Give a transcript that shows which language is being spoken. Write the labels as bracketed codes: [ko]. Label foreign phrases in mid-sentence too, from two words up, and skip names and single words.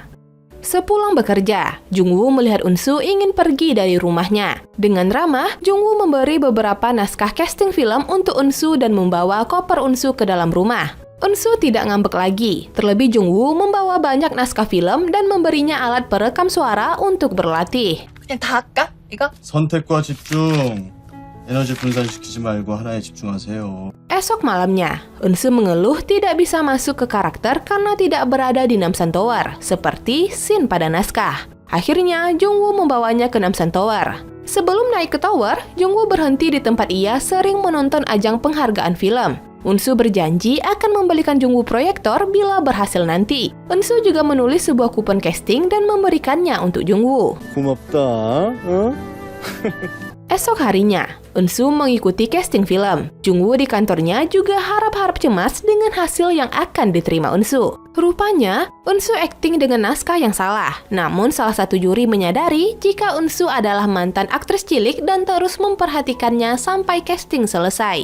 [id] Sepulang bekerja, Jungwoo melihat Eunsu ingin pergi dari rumahnya. Dengan ramah, Jungwoo memberi beberapa naskah casting film untuk Eunsu dan membawa koper Eunsu ke dalam rumah. Eunsu tidak ngambek lagi, terlebih Jungwoo membawa banyak naskah film dan memberinya alat perekam suara untuk berlatih. [ko] 그냥 다 할까? 이거? 선택과 집중. 에너지 분산시키지 말고 하나에 집중하세요. [id] Esok malamnya, Eunsu mengeluh tidak bisa masuk ke karakter karena tidak berada di Namsan Tower, seperti scene pada naskah. Akhirnya, Jungwoo membawanya ke Namsan Tower. Sebelum naik ke tower, Jungwoo berhenti di tempat ia sering menonton ajang penghargaan film. Eunsu berjanji akan membelikan Jungwoo proyektor bila berhasil nanti. Eunsu juga menulis sebuah kupon casting dan memberikannya untuk Jungwoo. [ko] 고맙다. 어? [id] Esok harinya, Eunsu mengikuti casting film. Jungwoo di kantornya juga harap-harap cemas dengan hasil yang akan diterima Eunsu. Rupanya, Eunsu akting dengan naskah yang salah. Namun salah satu juri menyadari jika Eunsu adalah mantan aktris cilik dan terus memperhatikannya sampai casting selesai.